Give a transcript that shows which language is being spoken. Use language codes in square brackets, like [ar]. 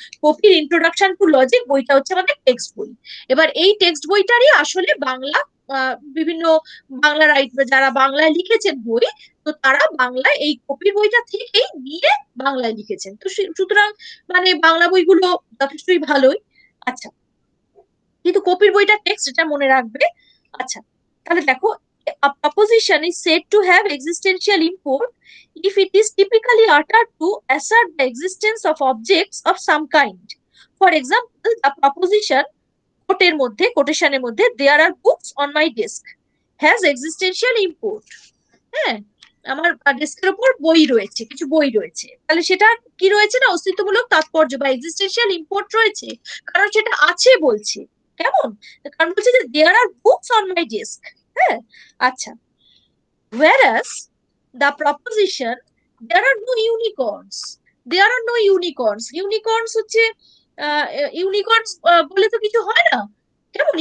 [bn] কপির introduction to logic বইটা হচ্ছে আমাদের টেক্সট বই। এবার এই টেক্সট বইটারই আসলে বাংলা বিভিন্ন বাংলা যারা বাংলায় লিখেছেন বই, তো তারা বাংলায় এই কপির বইটা থেকেই নিয়ে বাংলায় লিখেছেন। তো সুতরাং মানে বাংলা বইগুলো যথেষ্টই ভালোই। আচ্ছা, কিন্তু কপির বইটা টেক্সট, এটা মনে রাখবে। আচ্ছা, তাহলে দেখো [en] a proposition is said to have existential import if it is typically uttered to assert the existence of objects of some kind. For example, the proposition [bn] কোটের মধ্যে, কোটেশনের মধ্যে [en] there are books on my desk has existential import। [bn] হ্যাঁ, আমার ডেস্কের উপর বই রয়েছে, কিছু বই রয়েছে, তাহলে সেটা কি রয়েছে, না অস্তিত্বমূলক তাৎপর্য বা এক্সিস্টেন্সিয়াল ইম্পোর্ট রয়েছে, কারণ সেটা আছে বলছে। কেমন? কারণ বলছে যে [en] There are books on my desk. [bn] হ্যাঁ। [en] আচ্ছা, whereas the proposition there are no unicorns, there are no unicorns, unicorns [bn] হচ্ছে ইউনিকর্নস বলে তো কিছু হয় না, কেমন?